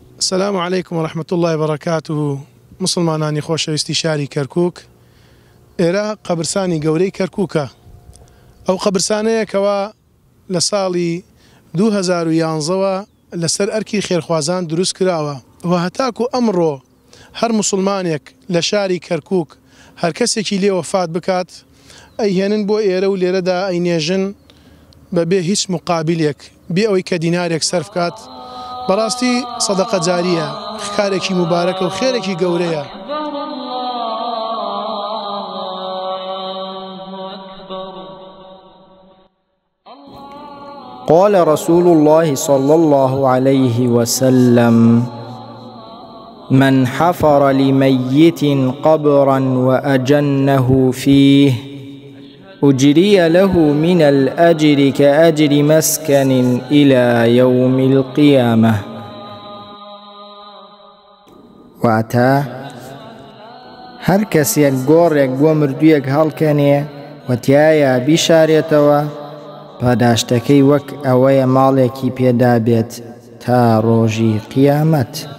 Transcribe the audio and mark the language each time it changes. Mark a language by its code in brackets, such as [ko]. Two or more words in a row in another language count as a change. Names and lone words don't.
[ar] السلام عليكم ورحمة الله وبركاته. [ckb] مسلمانانی خۆشەویستی شاری کەرکووک، ئێرە قەبرسانی گەورەی کەرکووکە. ئەو قەبرسانەیەکەوە لە ساڵی 2011ەوە لەسەر ئەرکی خێرخوازان دروست کراوە و هەتاکو ئەمڕۆ هەر مسلمانێک لە شاری کەرکووک هەر کەسێکی لێ وەفات بکات ئەیهێنن بۆ ئێرە و لێرەدا ئەینێژن بەبێ هیچ مقابلێک بێ ئەوەی کە دینارێک سەرف کات. بەڕاستی سەدەقە جاریە، کارێکی مبارەکە و خێرێکی گەورەیە. [ar] قال رسول الله صلى الله عليه وسلم: من حفر لميت قبرا وأجنه فيه أجري له من الأجر كأجر مسكن إلى يوم القيامة. [ckb] واتە هەر کەسێک گۆڕێک بۆ مردوویەک هەڵکەنێ و تایە بیشارێتەوە، پاداشتەکەی وەک ئەوەیە ماڵێکی پێدا بێت تا ڕۆژی قیامەت.